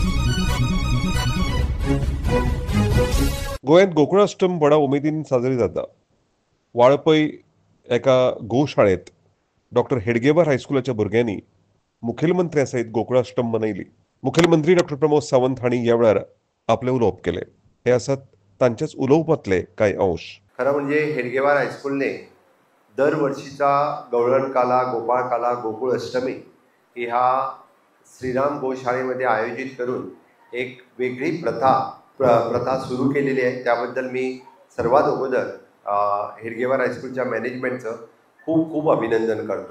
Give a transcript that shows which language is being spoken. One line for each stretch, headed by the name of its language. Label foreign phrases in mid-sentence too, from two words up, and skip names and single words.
Konkani: गोंयांत गोकुळाष्टम व्हडा उमेदीन साजरी जाता. वाळपय एका गोशाळेंत डॉक्टर हेडगेवार हायस्कुलाच्या भुरग्यांनी मुखेलमंत्र्या सयत गोकुळाष्टम मनयली. मुखेलमंत्री डॉक्टर प्रमोद सावंत हांणी ह्या वेळार आपले उलोवप केलें. हे आसात तांचेच उलोवपांतले कांय अंश.
Marathi: खरं म्हणजे हेडगेवार हायस्कूलने दर वर्षीचा गवळण काला, गोपाळ काला, गोकुळ अष्टमी ही ह्या श्रीराम गोशाळेमध्ये आयोजित करून एक वेगळी प्रथा सुरू केलेली आहे. त्याबद्दल मी सर्वात अगोदर हेडगेवार हायस्कूलच्या मॅनेजमेंटचं खूप खूप अभिनंदन करतोय.